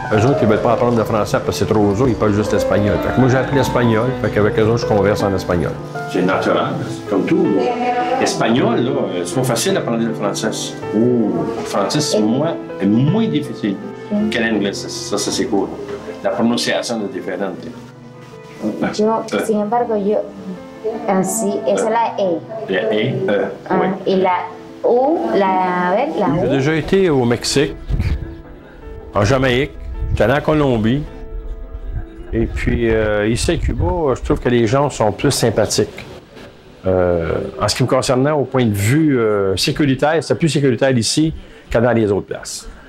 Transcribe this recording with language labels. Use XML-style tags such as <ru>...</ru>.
<fr>Eux autres, ils ne veulent pas apprendre le français parce que c'est trop dur, ils parlent juste l'espagnol. Fait que moi, j'ai appris l'espagnol, fait qu'avec eux autres, je converse en espagnol. C'est naturel, comme tout. L'espagnol, là, c'est pas facile d'apprendre le français. Le français, c'est moins difficile que l'anglais. Ça, c'est cool. La prononciation est différente.</fr> <es>Yo, sin embargo, así, esa es la E.</es> <fr>La E, oui.</fr> <es>Y la U, a ver, la U.</es> <fr>J'ai déjà été au Mexique, en Jamaïque, j'étais allé en Colombie. Et puis, ici à Cuba, je trouve que les gens sont plus sympathiques. En ce qui me concernait, au point de vue sécuritaire, c'est plus sécuritaire ici que dans les autres places.</fr>